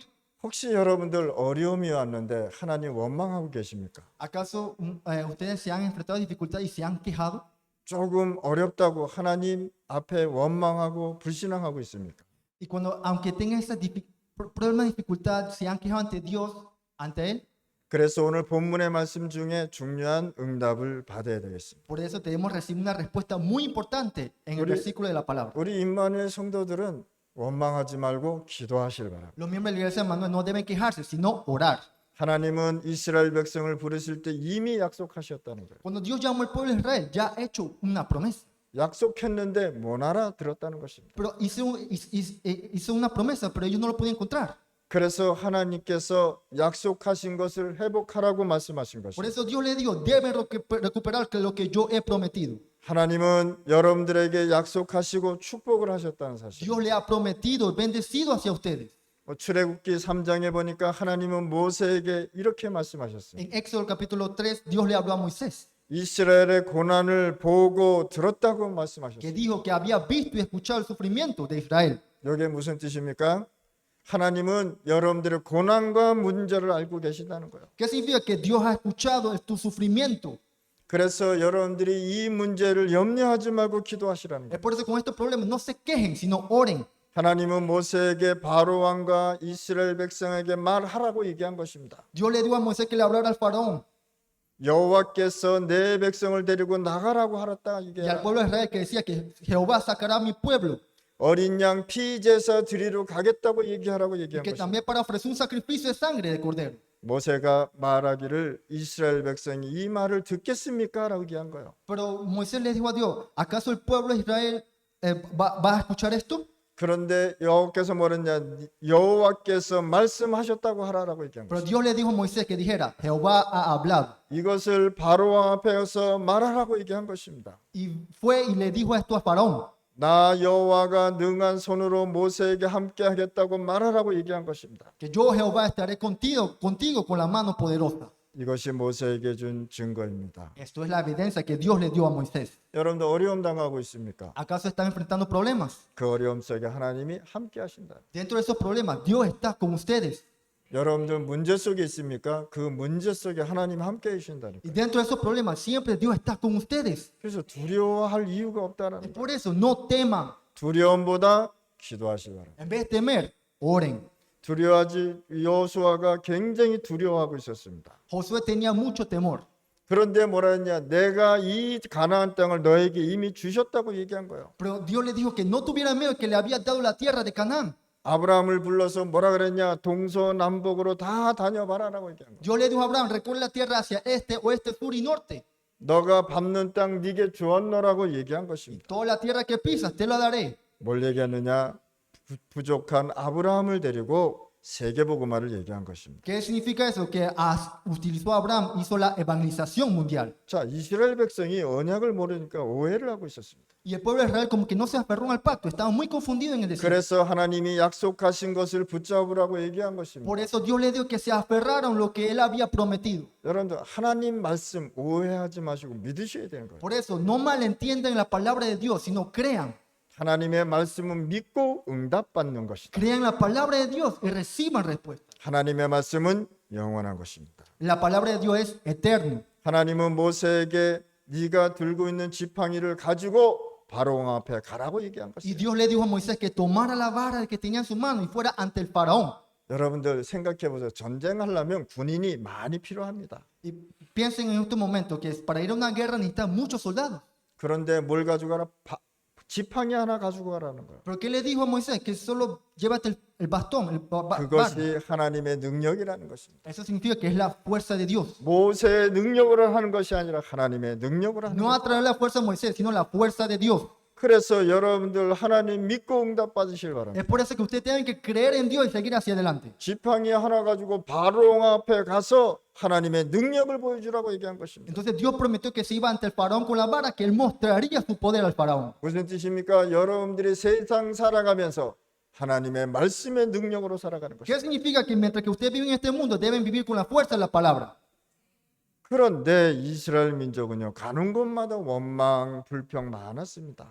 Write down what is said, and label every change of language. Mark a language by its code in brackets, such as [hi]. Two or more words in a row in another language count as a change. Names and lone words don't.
[ko] 혹시 여러분들 어려움이 왔는데 하나님 원망하고 계십니까? [es] ¿Acaso ustedes se han enfrentado a dificultades y se han quejado? [ko] 조금 어렵다고 하나님 앞에 원망하고 불신앙하고 있습니까? [es] Y aunque tengan esas problemas de dificultad, se han quejado ante Dios, ante Él. [ko] 그래서 오늘 본문의 말씀 중에 중요한 응답을 받아야 되겠습니다. [es] Por eso debemos recibir una respuesta muy importante en el versículo de la palabra. [ko] 우리 임마누엘 성도들은 원망하지 말고 기도하시길 바랍니다. [es] Los miembros de la iglesia de Manuel no deben quejarse, sino orar. [ko] 하나님은 이스라엘 백성을 부르실 때 이미 약속하셨다는 거예요. [es] Cuando Dios llamó al pueblo de Israel, ya ha hecho una promesa. [ko] 약속했는데 못 알아들었다는 것입니다. [es] Pero hizo una promesa, pero ellos no lo podían encontrar. [ko] 그래서 하나님께서 약속하신 것을 회복하라고 말씀하신 [es] Por [ko] 것입니다. [es] eso Dios le dijo, deben recuperar lo que yo he prometido. [ko] 하나님은 여러분들에게 약속하시고 축복을 하셨다는 사실. [es] Dios le ha prometido, bendecido hacia ustedes. [ko] 출애굽기 3장에 보니까 하나님은 모세에게 이렇게 말씀하셨습니다. [es] En Éxodo capítulo 3, Dios le habló a Moisés, [ko] 이스라엘의 고난을 보고 들었다고 [es] que [ko] 말씀하셨습니다. [es] dijo que había visto y escuchado el sufrimiento de Israel. [ko] 이게 무슨 뜻입니까? 하나님은 여러분들의 고난과 문제를 알고 계신다는 거예요. [es] ¿Qué significa? Que Dios ha escuchado tu sufrimiento. [ko] 그래서 여러분들이 이 문제를 염려하지 말고 기도하시라는 [es] Es [ko] 거예요. [es] por eso con estos problemas no se quejen, sino oren. [ko] 하나님은 모세에게 바로 왕과 이스라엘 백성에게 말하라고 얘기한 것입니다. [es] Dios le dijo a Moisés que le hablara al faraón [ko] 여호와께서 내 백성을 데리고 나가라고 하랬다 [es] y al [ko] 이게 [es] pueblo de Israel que decía que Jehová sacará a mi pueblo. [ko] 어린 양 피제사 드리러 가겠다고 얘기하라고 [es] Y [ko] 얘기한 [es] que [ko] 것입니다. [es] también para ofrecer un sacrificio de sangre de cordero. [ko] 모세가 말하기를 이스라엘 백성이 이 말을 듣겠습니까? 라고 얘기한 거예요. [es] Pero Moisés le dijo a Dios, ¿acaso el pueblo de Israel va a escuchar esto? [ko] 그런데 여호와께서 뭐랬냐? 여호와께서 말씀하셨다고 하라라고 얘기한 [es] Pero [ko] 거죠. [es] Dios le dijo a Moisés que dijera, Jehová ha hablado. [ko] 이것을 바로왕 앞에서 말하라고 얘기한 것입니다. [es] Y fue y le dijo esto a Faraón. [ko] 나 여호와가 능한 손으로 모세에게 함께 하겠다고 말하라고 얘기한 것입니다. [es] Que yo Jehová estaré contigo con la mano poderosa. [ko] 이것이 모세에게 준 증거입니다. [es] Esto es la evidencia que Dios le dio a Moisés. [ko] 여러분들 어려움 당하고 있습니까? [es] ¿Acaso están enfrentando problemas? [ko] 그 어려움 속에 하나님이 함께 하신다. [es] Dentro de esos problemas, Dios está con ustedes. [ko] 여러분들 문제 속에 있습니까? 그 문제 속에 하나님 함께 계신다니까. [es] Y dentro de esos problemas, siempre Dios está con ustedes. [ko] 그래서 두려워할 이유가 [es] Y [ko] 없다는 거. [es] por eso no teman. [ko] 두려움보다 기도하시 바랍니다. [es] En vez de temer, oren. [ko] 두려워하지 여호수아가 굉장히 두려워하고 있었습니다. [es] Josué tenía mucho temor. [ko] 그런데 뭐라 했냐? 내가 이 가나안 땅을 너에게 이미 주셨다고 얘기한 거예요. [es] Pero Dios le dijo que no tuviera miedo, que le había dado la tierra de Canaán. [ko] 아브라함을 불러서 뭐라 그랬냐? 동서남북으로 다 다녀봐라라고 얘기한 거예요. [es] Dios le dijo a Abraham, recorre la tierra hacia este, oeste, sur y norte. [ko] 너가 밟는 땅 네게 주었노라고 얘기한 [es] Y [ko] 것입니다. [es] toda la tierra que pisas, te la daré. [ko] 뭘 얘기하느냐? 부족한 아브라함을 데리고 세계복음화를 얘기한 것입니다. [es] ¿Qué significa eso? Que utilizó a Abraham, hizo la evangelización mundial. [ko] 자, 이스라엘 백성이 언약을 모르니까 오해를 하고 있었습니다. [es] Y el pueblo de Israel como que no se aferró al pacto, estaba muy confundido en el desierto. [ko] 그래서 하나님이 약속하신 것을 붙잡으라고 얘기한 것입니다. [es] Por eso Dios le dijo que se aferraron lo que él había prometido. [ko] 여러분들 하나님 말씀 오해하지 마시고 믿으셔야 되는 거예요. [es] Por eso no malentiendan la palabra de Dios, sino crean. [ko] 하나님의 말씀은 믿고 응답받는 것이다. [es] Crean la palabra de Dios y reciban respuesta. [ko] 하나님의 말씀은 영원한 것입니다. [es] La palabra de Dios es eterno. [ko] 하나님은 모세에게 네가 들고 있는 지팡이를 가지고 바로왕 앞에 가라고 얘기한 [es] Y [ko] 것입니다. [es] Dios le dijo a Moisés que tomara la vara que tenía en su mano y fuera ante el faraón. [ko] 여러분들 생각해 보세요. 전쟁하려면 군인이 많이 필요합니다. [es] Y piensen en este momento que para ir a una guerra necesitan muchos soldados. [ko] 그런데 뭘 가지고 가라? 지팡이 하나 가지고 가라는 거예요. [es] ¿Pero qué le dijo a Moisés? Que solo llévate el bastón, el vara. [ko] 그것이 하나님의 능력이라는 것입니다. [es] Eso significa que es la fuerza de Dios. [ko] 모세의 능력으로 하는 것이 아니라 하나님의 능력으로 하는 [es] No a [ko] 것. [es] través de la fuerza de Moisés, sino la fuerza de Dios. [ko] 그래서 여러분들 하나님 믿고 응답 받으실 바랍니다. [es] Es por eso que ustedes tienen que creer en Dios y seguir hacia adelante. [ko] 지팡이 하나 가지고 바로왕 앞에 가서 하나님의 능력을 보여주라고 얘기한 것입니다. [es] Entonces Dios prometió que se iba ante el faraón con la vara, que él mostraría su poder al faraón. [ko] 무슨 뜻입니까? 여러분들이 세상 살아가면서 하나님의 말씀의 능력으로 살아가는 것입니다. [es] ¿Qué significa? Que mientras que ustedes viven en este mundo, deben vivir con la fuerza de la palabra. [ko] 그런데 이스라엘 민족은요, 가는 곳마다 원망, 불평 많았습니다.